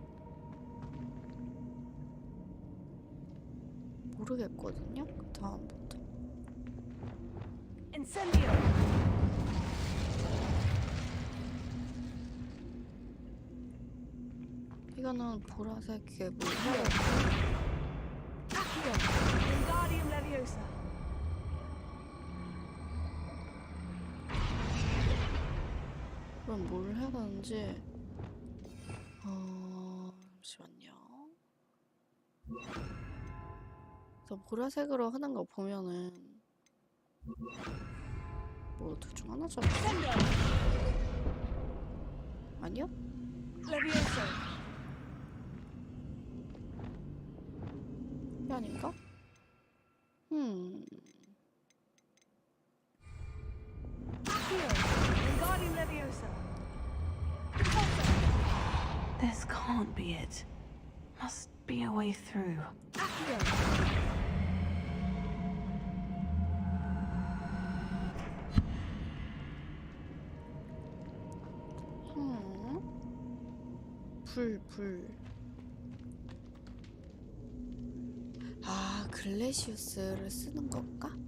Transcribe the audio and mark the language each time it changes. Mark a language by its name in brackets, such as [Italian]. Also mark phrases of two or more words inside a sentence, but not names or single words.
[Korean] 모르겠거든요. 그 다음부터. Incendio. 이거는 보라색의 물. Accio. Wingardium Leviosa. 그럼 뭘 해야 되는지. 잠시만요. 그래서 보라색으로 하는 거 보면은 뭐 둘 중 하나잖아. 아니요? Leviosa. 이게 아닌가? Accio. Wingardium Leviosa. [English] This can't be it. Must be a way through. Accio. [Korean] 불. 아, 글래시우스를 쓰는 건가?